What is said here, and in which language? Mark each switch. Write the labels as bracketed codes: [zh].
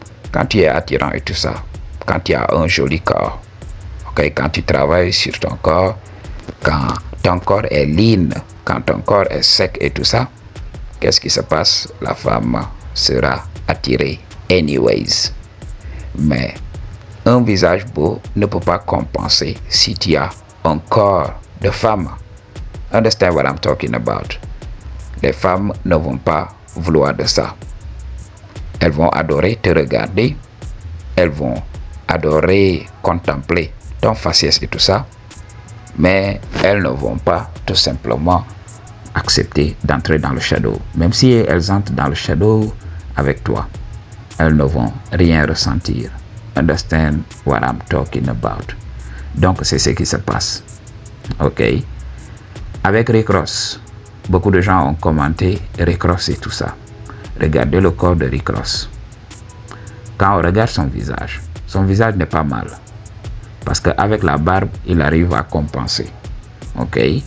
[fr] Quand tu es attirant et tout ça, quand tu as un joli corps, okay, quand tu travailles sur ton corps, quand ton corps est lean, quand ton corps est sec et tout ça, qu'est-ce qui se passe? La femme sera attirée anyways. Mais un visage beau ne peut pas compenser si tu as un corps de femme. [en] Understand what I'm talking about? [fr] Les femmes ne vont pas vouloir de ça. Elles vont adorer te regarder. Elles vont adorer contempler ton faciès et tout ça. Mais elles ne vont pas tout simplement accepter d'entrer dans le shadow. Même si elles entrent dans le shadow avec toi, elles ne vont rien ressentir. [en] Understand what I'm talking about? [fr] Donc, c'est ce qui se passe. Ok? Avec Rick Ross, beaucoup de gens ont commenté Rick Ross et tout ça. Regardez le corps de Rick Ross. Quand on regarde son visage n'est pas mal. Parce qu'avec la barbe, il arrive à compenser. Ok?